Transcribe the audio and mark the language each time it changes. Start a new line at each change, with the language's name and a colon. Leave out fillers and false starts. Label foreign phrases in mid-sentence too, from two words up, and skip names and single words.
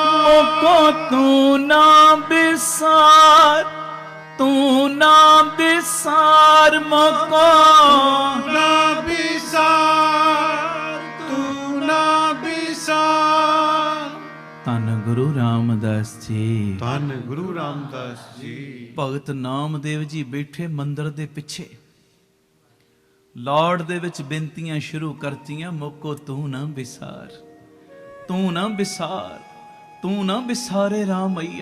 Hindi: मोको तू ना बिसार, तू ना बिसार मोको।
Punjabi: ਨਾ ਵਿਸਾਰ ਤੂੰ ਨਾ ਵਿਸਾਰ। ਧੰਨ ਗੁਰੂ ਰਾਮਦਾਸ ਜੀ। ਧੰਨ ਗੁਰੂ ਰਾਮਦਾਸ ਜੀ। ਭਗਤ ਨਾਮਦੇਵ ਜੀ ਬੈਠੇ ਮੰਦਰ ਦੇ ਪਿੱਛੇ ਲਾਰਡ ਦੇ ਵਿੱਚ ਬੇਨਤੀਆਂ ਸ਼ੁਰੂ ਕਰਤੀਆਂ, ਮੋਕੋ ਤੂੰ ਨਾ ਵਿਸਾਰ, ਤੂੰ ਨਾ ਵਿਸਾਰ, ਤੂੰ ਨਾ ਵਿਸਾਰੇ ਰਾਮਈਆ।